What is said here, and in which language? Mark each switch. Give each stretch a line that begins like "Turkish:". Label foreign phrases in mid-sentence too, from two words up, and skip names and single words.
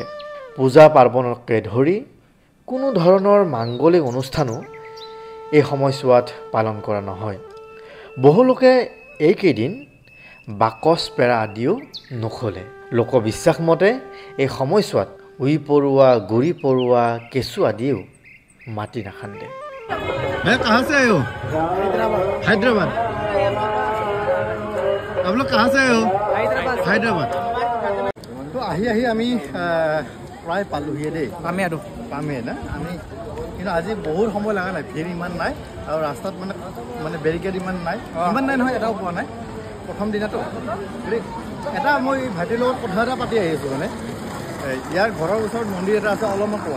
Assamese: পূজা পাৰ্বণকে ধৰি কোনো ধৰণৰ মাংগলিক অনুষ্ঠানো এই সময়ছোৱাত পালন কৰা নহয়। বহুলোকে এইকেইদিন বাকচ পেৰা আদিও নখলে। লোকবিশ্বাস মতে এই সময়ছোৱাত উই পৰুৱা, গুৰি পৰুৱা, কেঁচু আদিও মাটি নাখান্দে।
Hindi: कहाँ से आए हो? हैदराबाद। आप लोग कहाँ से आए हो? हैदराबाद।
Assamese: তো আহি আমি প্ৰায় পালোহিয়ে দেই। পামে না আমি, কিন্তু আজি বহুত সময় লগা নাই, ভিৰ ইমান নাই আৰু ৰাস্তাত মানে বেৰিকেড ইমান নাই নহয়, এটাও পোৱা নাই প্ৰথম দিনাতো। এটা মই ভাইটিৰ লগত কথা এটা পাতি আহিছোঁ, মানে ইয়াৰ ঘৰৰ ওচৰত মন্দিৰ এটা আছে, অলপমান কোৱা।